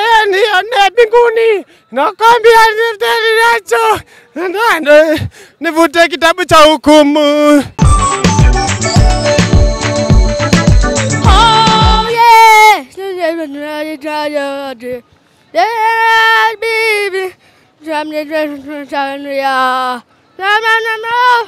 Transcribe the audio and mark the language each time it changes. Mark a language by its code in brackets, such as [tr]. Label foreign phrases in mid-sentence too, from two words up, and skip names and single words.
[sw] Nione mbinguni. Nakwambia nivute kitabu cha hukumu. [en] Oh, yeah. Let me be. Tanzania. Tanzania.